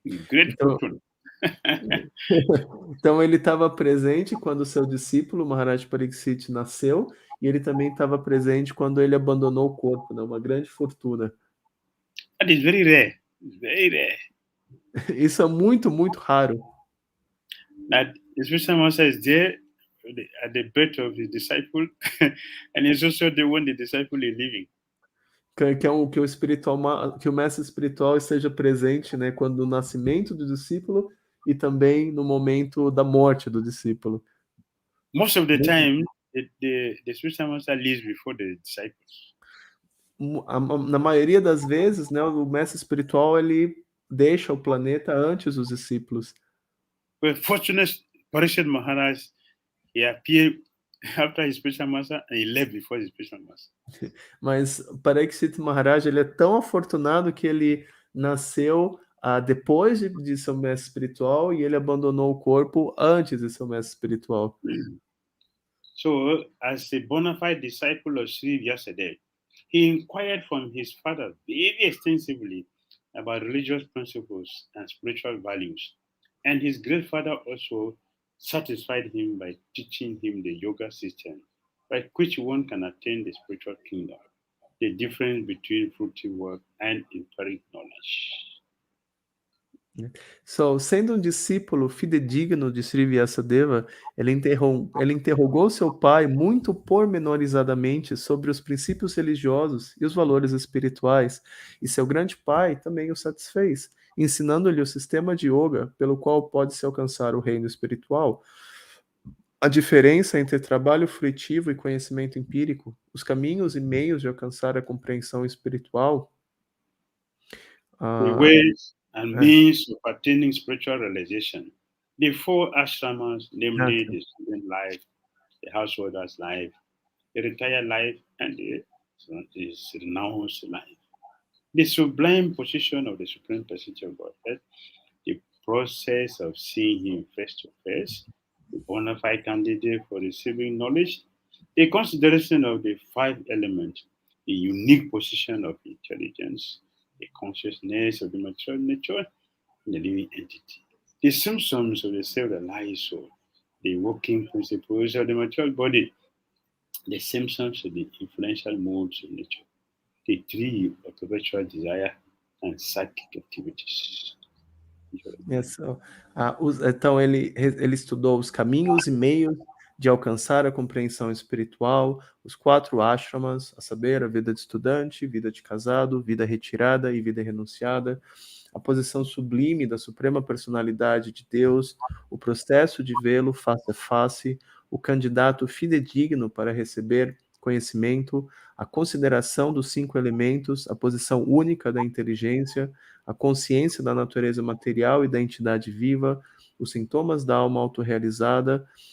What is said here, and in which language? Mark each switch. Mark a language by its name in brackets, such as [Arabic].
[English] Great fortune. [Portuguese] Então ele estava presente quando seu discípulo Maharaj Parikshit nasceu, e ele também estava presente quando ele abandonou o corpo, né? Uma grande fortuna. [English] That is very rare. Very rare. [Portuguese] Isso é muito, muito raro. [English] That the spiritual master is there at the birth of his disciple, and he's also there when the disciple is living. [Portuguese] Que o mestre espiritual esteja presente, né, quando o nascimento do discípulo e também no momento da morte do discípulo. [English] Most of the time, the spiritual master lives before the disciples. [Portuguese] Na maioria das vezes, né, o mestre espiritual ele deixa o planeta antes dos discípulos. [English] But fortunately, Parikshit Maharaj, he appeared after his spiritual master and he left before his spiritual master. [Portuguese] Mas Parikshit Maharaj ele é tão afortunado que ele nasceu depois de seu mestre espiritual e ele abandonou o corpo antes de seu mestre espiritual. [English] So, as a bona fide disciple of Sri Vyasadeva, he inquired from his father very extensively about religious principles and spiritual values. And his great father also satisfied him by teaching him the yoga system by which one can attain the spiritual kingdom, the difference between fruitive work and empiric knowledge. [Portuguese] So, sendo um discípulo fidedigno de Sri Vyasadeva, ele interrogou seu pai muito pormenorizadamente sobre os princípios religiosos e os valores espirituais, e seu grande pai também o satisfez, ensinando-lhe o sistema de yoga pelo qual pode-se alcançar o reino espiritual, a diferença entre trabalho frutivo e conhecimento empírico, os caminhos e meios de alcançar a compreensão espiritual, [English] the ways and means of attaining spiritual realization. The four ashramas, namely the student life, the householder's life, the retired life, and the renounced life. The sublime position of the Supreme Personality of Godhead, the process of seeing Him face to face, the bona fide candidate for receiving knowledge, the consideration of the five elements, the unique position of intelligence, the consciousness of the material nature, and the living entity, the symptoms of the self-realized soul, the working principles of the material body, the symptoms of the influential modes of nature, the tree of perpetual desire, and psychic activities. [Portuguese] Então ele estudou os caminhos e meios de alcançar a compreensão espiritual, os 4 ashramas, a saber, a vida de estudante, vida de casado, vida retirada e vida renunciada, a posição sublime da suprema personalidade de Deus, o processo de vê-lo face a face, o candidato fidedigno para receber conhecimento, a consideração dos 5 elementos, a posição única da inteligência, a consciência da natureza material e da entidade viva, os sintomas da alma autorrealizada,